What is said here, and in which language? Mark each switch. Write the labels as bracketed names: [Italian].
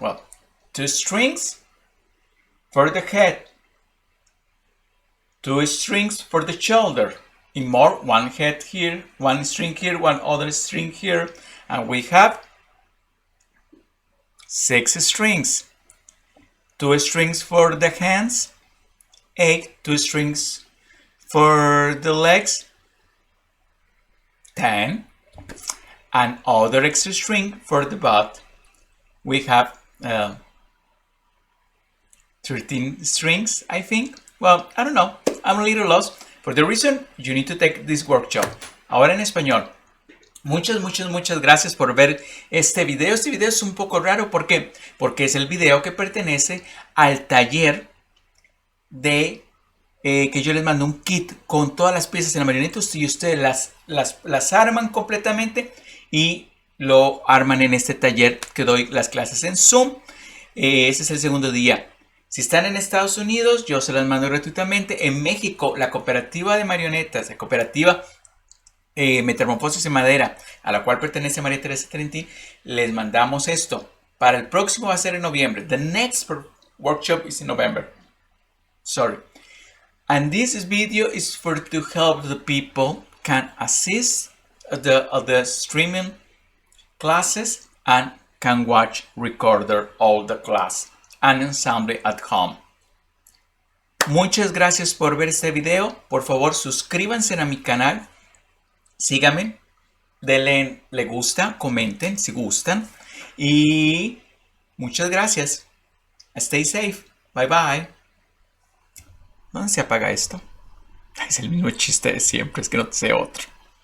[English] Well, 2 strings for the head, 2 strings for the shoulder, in more 1 head here, 1 string here, 1 other string here, and we have 6 strings, 2 strings for the hands, 2 strings for the legs, 10, and other extra string for the butt. We have 13 strings, I think. Well, I don't know, I'm a little lost. For the reason you need to take this workshop. [Spanish] Ahora en español. Muchas gracias por ver este video. Este video es un poco raro, ¿por qué? Porque es el video que pertenece al taller de que yo les mando un kit con todas las piezas en la marioneta y ustedes las arman completamente y lo arman en este taller que doy las clases en Zoom. Este es el segundo día. Si están en Estados Unidos, yo se las mando gratuitamente. En México, la cooperativa de marionetas, la cooperativa Metamorfosis en Madera, a la cual pertenece María Teresa Trentín, les mandamos esto. Para el próximo va a ser en noviembre. [English] The next workshop is in November. Sorry. And this video is for to help the people can assist the streaming classes and can watch recorder all the class and ensemble at home. [Spanish] Muchas gracias por ver este video. Por favor, suscríbanse a mi canal. Síganme. Denle le gusta. Comenten si gustan. Y muchas gracias. [English] Stay safe. Bye bye. [Spanish] ¿Dónde se apaga esto? Es el mismo chiste de siempre, es que no sé otro.